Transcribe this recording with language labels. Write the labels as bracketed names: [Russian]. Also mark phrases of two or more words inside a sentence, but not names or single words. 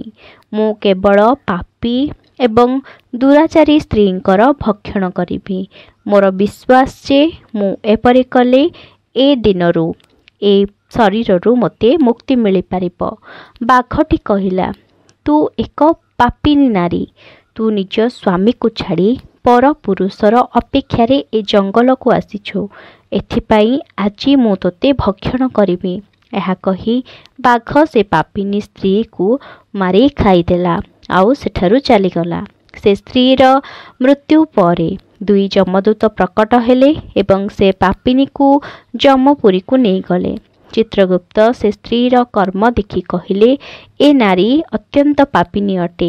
[Odia] ମୁଁ କେବଳ ପାପୀ ଏବଂ ଦୁରାଚାରୀ ସ୍ତ୍ରୀଙ୍କର ଭକ୍ଷଣ କରିବି। ମୋର ବିଶ୍ୱାସ ଯେ ମୁଁ ଏପରି କଲେ ଏ ଦିନରୁ ଏ ଶରୀରରୁ ମୋତେ ମୁକ୍ତି ମିଳିପାରିବ। ବାଘଟି କହିଲା, ତୁ ଏକ ପାପିନୀ ନାରୀ। ତୁ ନିଜ ସ୍ୱାମୀକୁ ଛାଡ଼ି ପର ପୁରୁଷର ଅପେକ୍ଷାରେ ଏ ଜଙ୍ଗଲ କୁ ଆସିଛୁ, ଏଥିପାଇଁ ଆଜି ମୁଁ ତୋତେ ଭକ୍ଷଣ କରିବି। ଏହା କହି ବାଘ ସେ ପାପିନୀ ସ୍ତ୍ରୀକୁ ମାରି ଖାଇଦେଲା ଆଉ ସେଠାରୁ ଚାଲିଗଲା। ସେ ସ୍ତ୍ରୀର ମୃତ୍ୟୁ ପରେ ଦୁଇ ଯମଦୂତ ପ୍ରକଟ ହେଲେ ଏବଂ ସେ ପାପିନୀକୁ ଯମପୁରୀକୁ ନେଇଗଲେ। ଚିତ୍ରଗୁପ୍ତ ସେ ସ୍ତ୍ରୀର କର୍ମ ଦେଖି କହିଲେ, ଏ ନାରୀ ଅତ୍ୟନ୍ତ ପାପିନୀ ଅଟେ।